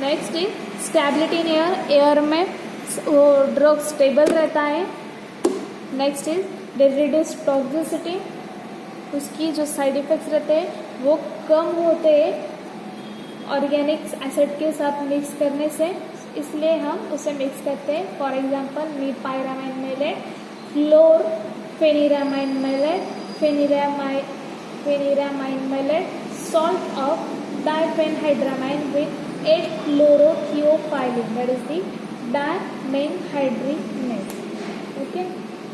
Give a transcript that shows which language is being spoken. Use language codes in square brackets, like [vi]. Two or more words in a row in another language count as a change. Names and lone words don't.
[en] next is stability in air, [hi] एयर में वो ड्रग स्टेबल रहता है. [en] next is reduce toxicity, [hi] उसकी जो [en] side effects [hi] रहते हैं वो कम होते हैं [en] organic acid [hi] के साथ मिक्स करने से, इसलिए हम उसे मिक्स करते हैं. [en] for example mepyramine maleate, chlor pheniramine maleate, pheniramine maleate, salt of diphenhydramine with 8-chlorothiopyline, that is the dimenhydrinate. Okay.